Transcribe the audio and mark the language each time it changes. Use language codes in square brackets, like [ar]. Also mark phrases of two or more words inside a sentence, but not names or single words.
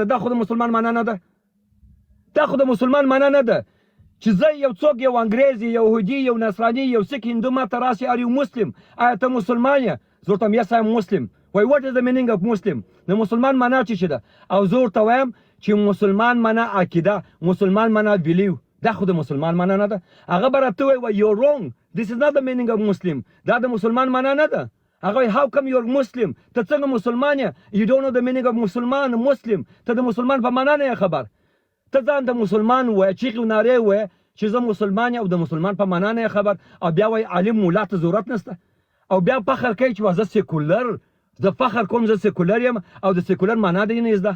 [ps] دا خو د مسلمان معنا نه ده، دا خو د مسلمان معنا نه ده چې زه یو څوک، یو انګریز، یو یهودي، یو نصراني، یو سیک، هندو ما ته راسي [en] are you Muslim, [ps] آیا ته مسلمان یې؟ زه ورته وایم [en] yes I am Muslim. [ps] وایي [en] what is the meaning of Muslim? [ps] د مسلمان معنا څه ده؟ او زه ورته وایم چې مسلمان معنا عقیده، مسلمان معنا بیلیو. دا خو د مسلمان معنا نه ده. هغه به راته وایي [en] you wrong, this is not the meaning of Muslim. [ps] دا د مسلمان معنا نه ده. هغه وایي [en] how come you're Muslim؟ [ps] ته څنګه مسلمان یې؟ [en] you don't know the meaning of مسلمان مسلم. [ps] ته د مسلمان په معنا نه خبر. ته ځان د مسلمان وایې، چیغې و نارې وایې چې زه مسلمان یم او د مسلمان په معنا نه خبر، او بیا وایي عالم مولا ته ضرورت نشته، او بیا فخر کوي چې زه سیکولر، زه فخر کوم زه سیکولر یم او د سیکولر معنا دې نه زده.